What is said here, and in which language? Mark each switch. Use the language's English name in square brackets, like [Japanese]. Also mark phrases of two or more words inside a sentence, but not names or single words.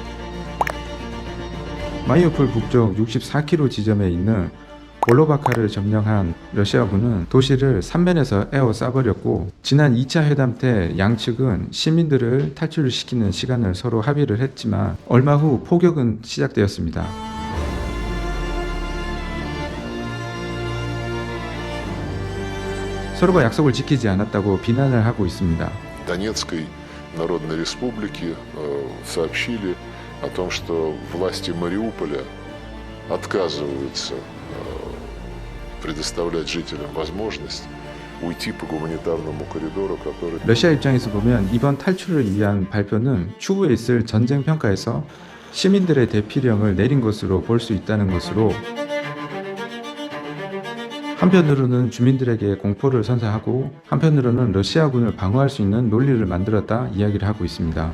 [Korean] 마리우폴 북쪽 64km 지점에 있는 볼로바카를 점령한 러시아군은 도시를 3면에서 에워싸버렸고, 지난 2차 회담 때 양측은 시민들을 탈출시키는 시간을 서로 합의를 했지만 얼마 후 포격은 시작되었습니다. 서로가 약속을 지키지 않았다고 비난을 하고 있습니다. [Russian] Донецкой Народной Республики сообщили о том, что власти Мариуполя отказываются предоставлять жителям возможность уйти по гуманитарному коридору, который... [Korean] 러시아 입장에서 보면 이번 탈출을 위한 발표는 추후에 있을 전쟁 평가에서 시민들의 대피령을 내린 것으로 볼 수 있다는 것으로, 한편으로는 주민들에게 공포를 선사하고 한편으로는 러시아군을 방어할 수 있는 논리를 만들었다 이야기를 하고 있습니다.